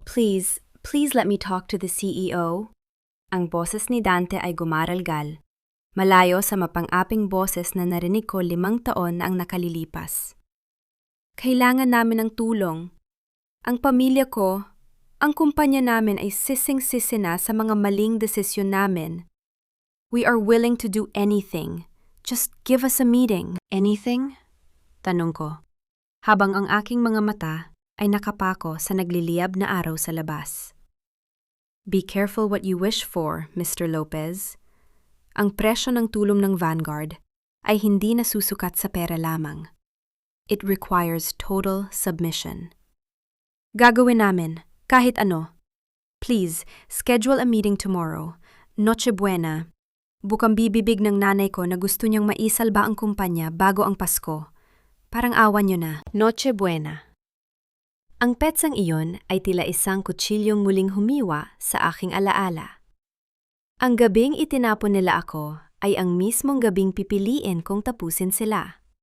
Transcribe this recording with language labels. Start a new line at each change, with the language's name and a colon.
English: Please let me talk to the CEO."
Filipino: Ang boses ni Dante ay gumaralgal, malayo sa mapang-aping boses na narinig ko 5 taon na ang nakalilipas. "Kailangan namin ng tulong. Ang pamilya ko, ang kumpanya namin ay sising-sisi na sa mga maling desisyon namin.
English: We are willing to do anything. Just give us a meeting." "Anything?"
Filipino: tanong ko, habang ang aking mga mata ay nakapako sa nagliliyab na araw sa labas.
English: "Be careful what you wish for, Mr. Lopez.
Filipino: Ang presyo ng tulong ng Vanguard ay hindi nasusukat sa pera lamang.
English: It requires total submission.
Filipino: Gagawin namin, kahit ano.
English: Please, schedule a meeting tomorrow.
Filipino: Noche Buena. Bukang bibibig ng nanay ko na gusto niyang maisalba ang kumpanya bago ang Pasko. Parang awan niyo na. Noche Buena." Ang petsang iyon ay tila isang kutsilyong muling humiwa sa aking alaala. Ang gabing itinapon nila ako ay ang mismong gabing pipiliin kong tapusin sila.